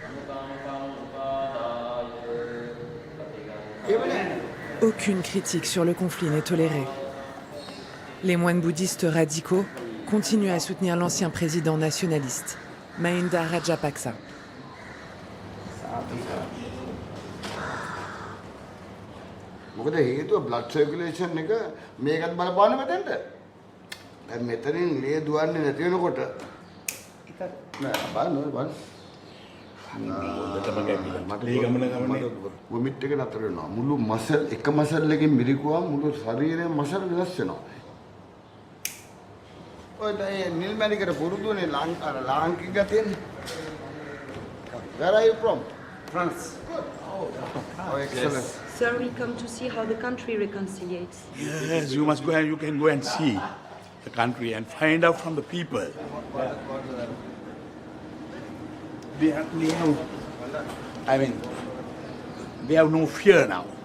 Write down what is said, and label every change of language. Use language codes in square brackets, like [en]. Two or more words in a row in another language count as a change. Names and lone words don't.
[fr] Aucune critique sur le conflit n'est tolérée. Les moines bouddhistes radicaux continuent à soutenir l'ancien président nationaliste, Mahinda Rajapaksa. [si] මොකද හේතුව [en] blood circulation [si] එක මේකත් බලපාන මෙතෙන්ට. දැන් මෙතනින් ලේ දුවන්නේ නැති වෙනකොට නෑ බලන්න. වොමිට් එක නතර වෙනවා. මුළු මසල් එක මසල් එකකින් මිරිකුවා මුළු ශරීරයේ මසල් වෙනස් වෙනවා. ඔය නිල් මැණිකට පුරුදුනේ ලාංකික ගතියනේ. [en] Where are you from? France. Oh, excellent. Sir, we come to see how the country reconciliates. Yes, you must go and you can go and see the country and find out from the people. They have no fear now.